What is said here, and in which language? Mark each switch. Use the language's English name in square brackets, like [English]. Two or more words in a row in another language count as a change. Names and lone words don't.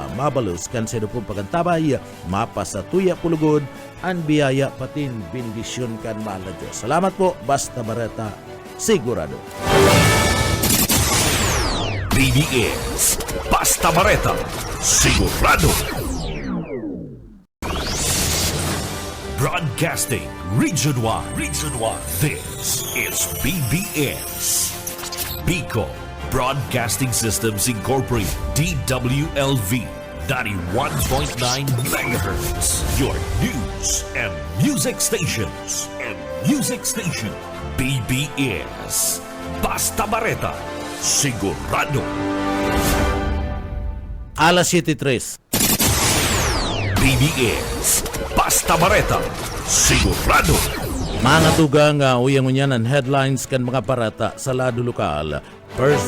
[Bikol] Mabalos kan sa pong pagantabay, mapasatuya pulugod, ang biyaya patin bendisyon kan mahal na Diyos. Salamat po, basta bareta, sigurado. BBS, basta bareta, sigurado. [English] Broadcasting Region 1. This is BBS. Bicol Broadcasting Systems Incorporated. DWLV 91.9 MHz. Your news and music stations. [Bikol] BBS. Basta Bareta. Sigurado. Alas 7:03. BBS. Basta Bareta. Sigurado. Mga tugang uyang-unyan ang headlines kan mga parata sa lado lokal.